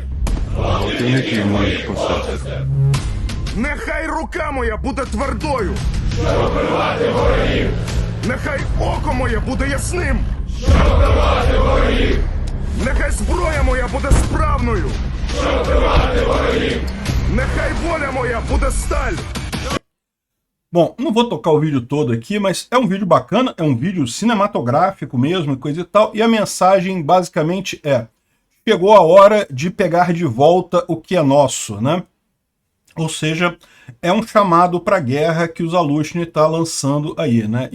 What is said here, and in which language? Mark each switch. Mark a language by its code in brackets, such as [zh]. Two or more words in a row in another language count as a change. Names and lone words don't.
[uk] Противників моїх посад! Нехай рука моя буде твердою! Щоб вбивати ворогів! Нехай око моє буде ясним! Щоб вбивати ворогів! Нехай зброя моя буде справною! Щоб вбивати ворогів! Нехай воля моя буде сталь! [pt] Bom, não vou tocar o vídeo todo aqui, mas é um vídeo bacana, é um vídeo cinematográfico mesmo, coisa e tal, e a mensagem basicamente chegou a hora de pegar de volta o que é nosso, né? Ou seja, é um chamado para a guerra que o Zalushny está lançando aí, né?